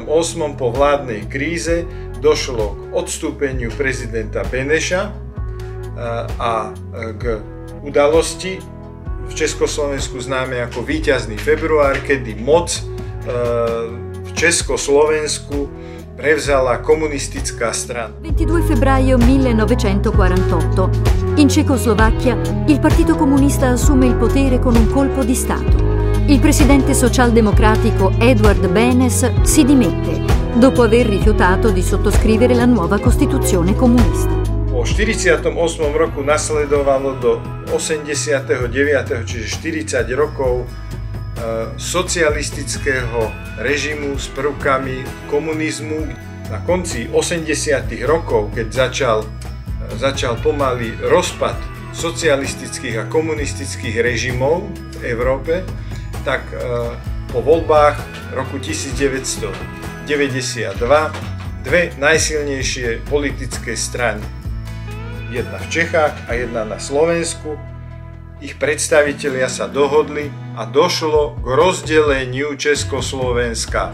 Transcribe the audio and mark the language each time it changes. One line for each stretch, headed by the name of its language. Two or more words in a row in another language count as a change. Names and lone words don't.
Slovak: po vládnej kríze došlo k odstúpeniu prezidenta Beneša a k udalosti v Československu známe ako víťazný február, kedy moc v Československu prevzala komunistická strana.
Italian: 22 febbraio 1948, in Cecoslovacchia il Partito Comunista assume il potere con un colpo di Stato. Il presidente socialdemocratico Edvard Benes si dimette, dopo aver rifiutato di sottoscrivere la nuova Costituzione comunista.
Slovak: Po 48. roku nasledovalo do 89., čiže 40 rokov socialistického režimu s prvkami komunizmu. Na konci 80. rokov, keď začal pomaly rozpad socialistických a komunistických režimov v Európe, tak po voľbách roku 1992 dve najsilnejšie politické strany, jedna v Čechách a jedna na Slovensku, ich predstavitelia sa dohodli a došlo k rozdeleniu Československa.